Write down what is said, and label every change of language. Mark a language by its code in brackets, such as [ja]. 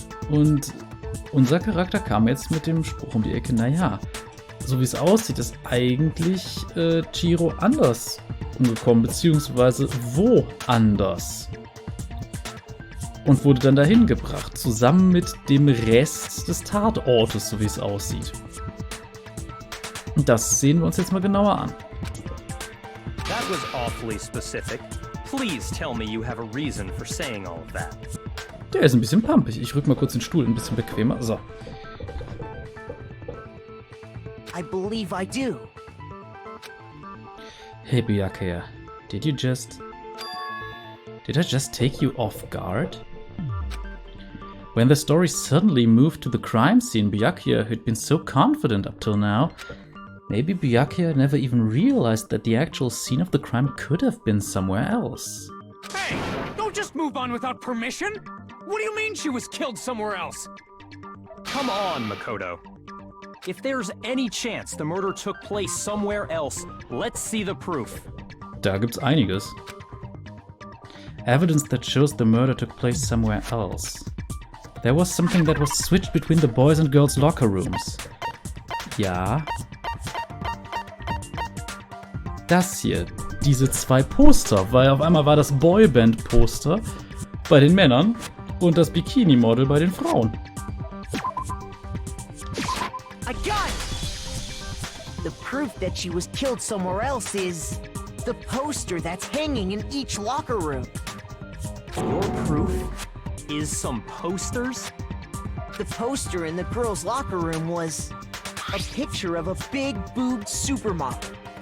[de] Und unser Charakter kam jetzt mit dem Spruch um die Ecke, naja, so wie es aussieht, ist eigentlich Chihiro anders umgekommen, beziehungsweise woanders. Und wurde dann dahin gebracht, zusammen mit dem Rest des Tatortes, so wie es aussieht. Und das sehen wir uns jetzt mal genauer an. [en] That was awfully specific. Please tell me you have a reason for saying all of that. [de] Der ist ein bisschen pumpig. Ich rück mal kurz den Stuhl ein bisschen bequemer. So. [en] I believe I do. Hey Byakuya, did I just take you off guard? When the story suddenly moved to the crime scene, Byakuya, who'd been so confident up till now, maybe Byakuya never even realized that the actual scene of the crime could have been somewhere else. Hey, don't just move on without permission! What do you mean she was killed somewhere else? Come on, Makoto. If there's any chance the murder took place somewhere else, let's see the proof. [de] Da gibt's einiges. [en] Evidence that shows the murder took place somewhere else. There was something that was switched between the boys' and girls' locker rooms. [de] Ja. Das hier, diese zwei Poster, weil auf einmal war das Boyband-Poster bei den Männern und das Bikini-Model bei den Frauen. [en] I got it! The proof that she was killed somewhere else is the poster that's hanging in each locker room. Your proof is some posters? The poster in the girls' locker room was a picture of a big-boobed supermodel.